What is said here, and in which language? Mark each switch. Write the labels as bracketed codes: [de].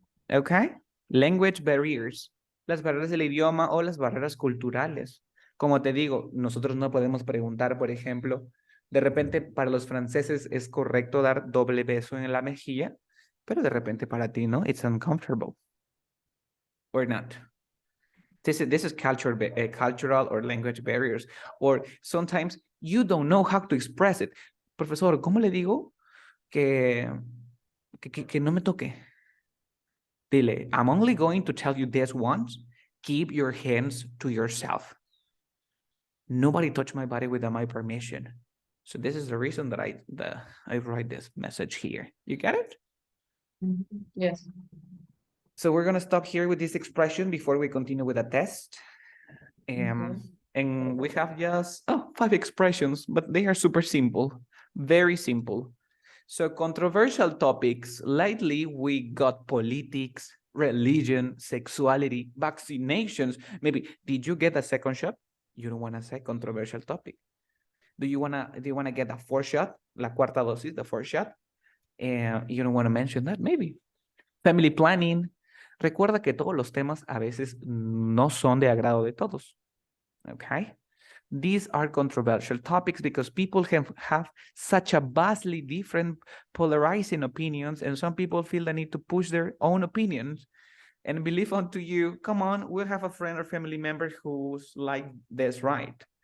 [en] Okay? Language barriers. [es] Las barreras del idioma o las barreras culturales. Como te digo, nosotros no podemos preguntar, por ejemplo, de repente para los franceses es correcto dar doble beso en la mejilla, pero de repente para ti, ¿no? [en] It's uncomfortable. Or not. This is cultural or language barriers. Or sometimes you don't know how to express it. [es] Profesor, ¿cómo le digo que no me toque? [en] Dile, I'm only going to tell you this once. Keep your hands to yourself. Nobody touched my body without my permission. So this is the reason that I write this message here. You get it? Yes. So we're going to stop here with this expression before we continue with the test. Okay. And we have just 5 expressions, but they are super simple, very simple. So controversial topics, lately we got politics, religion, sexuality, vaccinations. Maybe, did you get a second shot? You don't want to say controversial topic. Do you want to get a 4th shot? [es] La cuarta dosis, [en] the 4th shot? And you don't want to mention that, maybe. Family planning. [es] Recuerda que todos los temas a veces no son de agrado de todos. [en] Okay? These are controversial topics because people have such a vastly different polarizing opinions, and some people feel the need to push their own opinions and believe onto you, come on, we'll have a friend or family member who's like this, right?